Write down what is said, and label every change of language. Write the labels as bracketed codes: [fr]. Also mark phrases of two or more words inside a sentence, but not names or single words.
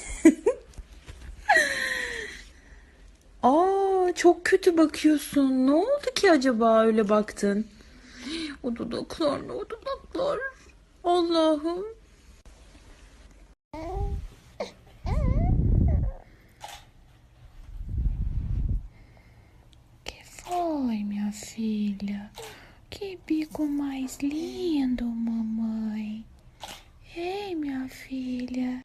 [tr] Aa çok kötü bakıyorsun. Ne oldu ki acaba öyle baktın? O dudaklar ne o dudaklar? Allah'ım. [pt] Que foi, minha filha? Que bico mais lindo, mamãe. Ei, minha filha.